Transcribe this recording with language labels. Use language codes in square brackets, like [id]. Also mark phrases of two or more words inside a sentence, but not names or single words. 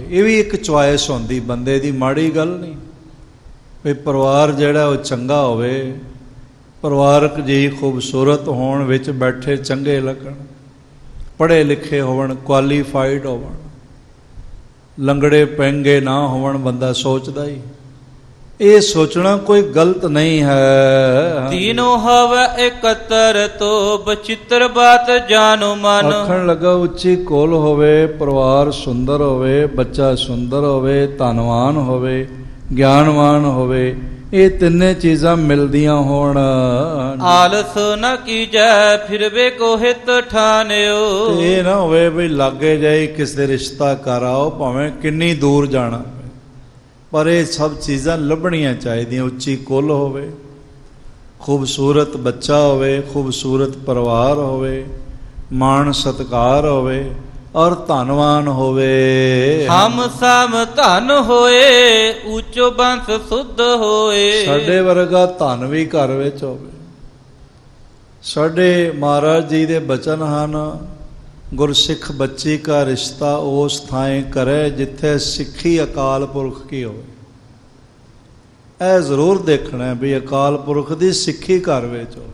[pa] ਇਹ ਵੀ ਇੱਕ ਚੁਆਇਸ ਹੁੰਦੀ ਬੰਦੇ ਦੀ, ਮਾੜੀ ਗੱਲ ਨਹੀਂ ਵੀ ਪਰਿਵਾਰ ਜਿਹੜਾ ਉਹ ਚੰਗਾ ਹੋਵੇ, ਪਰਿਵਾਰਕ ਜੀ ਖੂਬਸੂਰਤ ਹੋਣ, ਵਿੱਚ ਬੈਠੇ ਚੰਗੇ ਲੱਗਣ, ਪੜ੍ਹੇ ਲਿਖੇ ਹੋਵਣ, ਕੁਆਲੀਫਾਈਡ ਹੋਵਣ, ਲੰਗੜੇ ਪੈਂਗੇ ਨਾ ਹੋਵਣ। ਬੰਦਾ ਸੋਚਦਾ ਹੀ ਇਹ ਸੋਚਣਾ ਕੋਈ ਗਲਤ ਨਹੀਂ ਹੈ। [bra] तीनों हव एकत्र तो बचित्र बात जानो मन। [pa] ਆਖਣ ਲੱਗਾ ਉੱਚੀ ਕੋਲ ਹੋਵੇ, ਪਰਿਵਾਰ ਸੁੰਦਰ ਹੋਵੇ, ਬੱਚਾ ਸੁੰਦਰ ਹੋਵੇ, ਧਨਵਾਨ ਹੋਵੇ, ਗਿਆਨਵਾਨ ਹੋਵੇ, ਇਹ ਤਿੰਨੇ ਚੀਜ਼ਾਂ ਮਿਲਦੀਆਂ ਹੋਣ। [bra] आलस न कीजै फिरबे को हित ठानियो। [pa] ਤੇ ਇਹ ਨਾ ਹੋਵੇ ਵੀ ਲਾਗੇ ਜਾਈ ਕਿਸੇ ਰਿਸ਼ਤਾ ਕਰ ਆਓ, ਭਾਵੇਂ ਕਿੰਨੀ ਦੂਰ ਜਾਣਾ, ਪਰ ਇਹ ਸਭ ਚੀਜ਼ਾਂ ਲੱਭਣੀਆਂ ਚਾਹੀਦੀਆਂ। ਉੱਚੀ ਕੁੱਲ ਹੋਵੇ, ਖੂਬਸੂਰਤ ਬੱਚਾ ਹੋਵੇ, ਖੂਬਸੂਰਤ ਪਰਿਵਾਰ ਹੋਵੇ, ਮਾਣ ਸਤਿਕਾਰ ਹੋਵੇ, ਔਰ ਧਨਵਾਨ ਹੋਵੇ। [bra] हम सम धन होए ऊंचो बंस शुद्ध होए। [pa] ਸਾਡੇ ਵਰਗਾ ਧਨ ਵੀ ਘਰ ਵਿੱਚ ਹੋਵੇ। ਸਾਡੇ ਮਹਾਰਾਜ ਜੀ ਦੇ ਬਚਨ ਹਨ, ਗੁਰਸਿੱਖ ਬੱਚੀ ਕਾ ਰਿਸ਼ਤਾ ਉਸ ਥਾਂ ਕਰੇ ਜਿੱਥੇ ਸਿੱਖੀ ਅਕਾਲ ਪੁਰਖ ਕੀ ਹੋਵੇ। ਇਹ ਜ਼ਰੂਰ ਦੇਖਣਾ ਵੀ ਅਕਾਲ ਪੁਰਖ ਦੀ ਸਿੱਖੀ ਘਰ ਵਿੱਚ ਹੋਵੇ।